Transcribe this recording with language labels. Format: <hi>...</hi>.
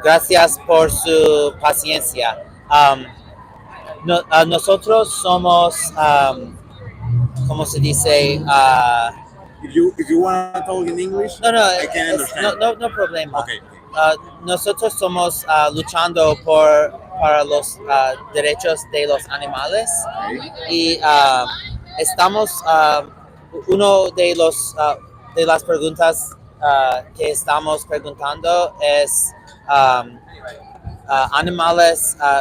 <es>Gracias por su paciencia. Nosotros somos, ¿cómo se dice?</es> <en>If you want to talk in English,</en> <es>No,</es> <en>I can understand.</en> <es>no problema.</es> <en>Okay.</en> <es>Nosotros somos luchando para los derechos de los animales y estamos uno de las preguntas que estamos preguntando es animales.</es>